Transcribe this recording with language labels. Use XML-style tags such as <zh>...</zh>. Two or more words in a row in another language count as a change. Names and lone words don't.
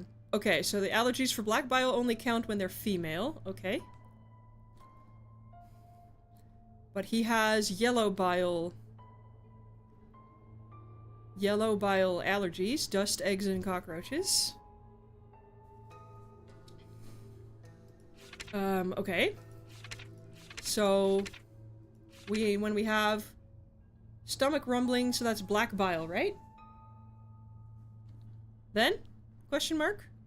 <en>Okay, so the allergies for black bile only count when they're female. Okay. But he has yellow bile. Yellow bile allergies. Dust, eggs, and cockroaches. Okay. So, when we have stomach rumbling, so that's black bile, right? Then? Question mark?</en>